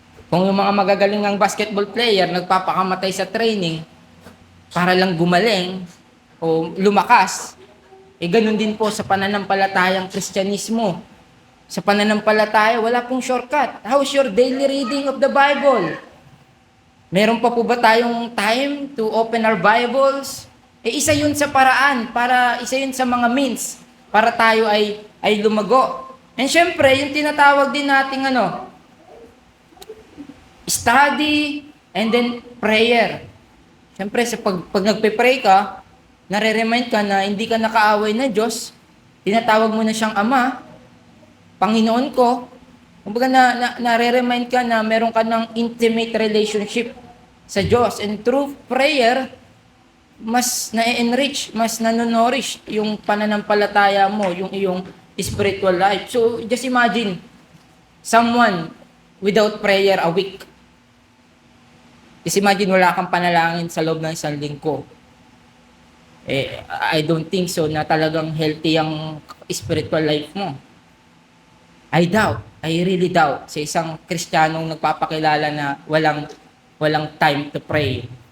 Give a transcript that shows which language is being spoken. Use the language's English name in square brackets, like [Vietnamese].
[Filipino] Kung yung mga magagaling basketball player nagpapakamatay sa training para lang gumaling o lumakas, ganun din po sa pananampalatayang Kristyanismo. Sa pananampalataya, wala pong shortcut. [English] How's your daily reading of the Bible? [Filipino] Meron pa po ba tayong time to open our Bibles? Isa yun sa paraan, isa yun sa mga means para tayo ay lumago. And syempre, yung tinatawag din nating study and then prayer. Syempre, pag nagpe-pray ka, nare-remind ka na hindi ka nakaaway na Diyos, tinatawag mo na siyang Ama, Panginoon ko. Kumbaga nare-remind ka na meron ka ng intimate relationship sa Diyos. And through prayer, mas na-enrich, mas nanonourish yung pananampalataya mo, yung iyong spiritual life. [English] So, just imagine, someone without prayer a week. [Filipino] Just imagine wala kang panalangin sa loob ng isang linggo. [English] I don't think so na talagang healthy ang spiritual life mo. I doubt. [Filipino] I really doubt sa isang Kristiyanong nagpapakilala na walang time to pray.